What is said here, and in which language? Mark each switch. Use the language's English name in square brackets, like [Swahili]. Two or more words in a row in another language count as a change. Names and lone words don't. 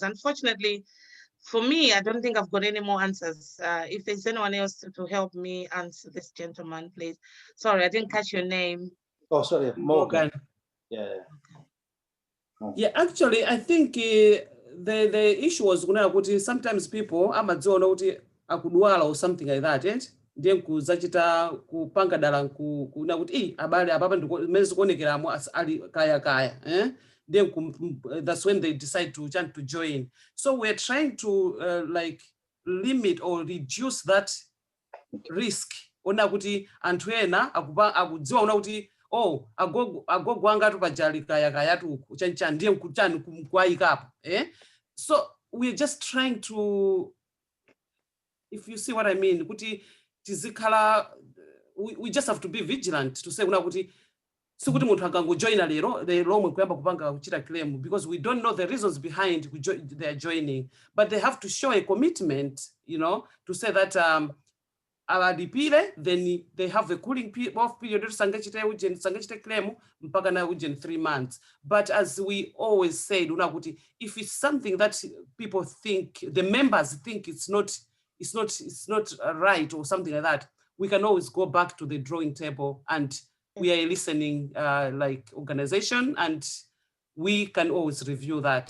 [English] Unfortunately, for me, I don't think I've got any more answers. If there's anyone else to help me answer this gentleman, please. Sorry, I didn't catch your name. Oh, sorry, Morgan. Yeah. Yeah, actually, I think the issue was kuti sometimes people [Nyanja] amadziona kuti akudwala [English] or something like that, [Nyanja] ndiye kuzachita kupanga dala kuna kuti abale apapa ndimene zikuonekeramo ali kaya [English] then that's when they decide to join. So we're trying to like limit or reduce that risk. [Nyanja] Ona kuti anthu ena akudziwa ona kuti agogo anga tu pajali kaya tu chancha ndiye kuchani kumkwayikapo. [English] So we're just trying to, if you see what I mean, [Nyanja] kuti tizikhala, [English] we just have to be vigilant to say [Nyanja] una kuti sikuti munthu akangojoina lero lomwe kuyamba kupanga kuchita claim, [English] because we don't know the reasons behind their joining, but they have to show a commitment, to say that awadipire, then they have a cooling off period [Nyanja] sangachite claim mpaka na [English] 3 months. But as we always said, if it's something that people think, the members think it's not right or something like that, we can always go back to the drawing table, and we are a listening like organization, and we can always review that.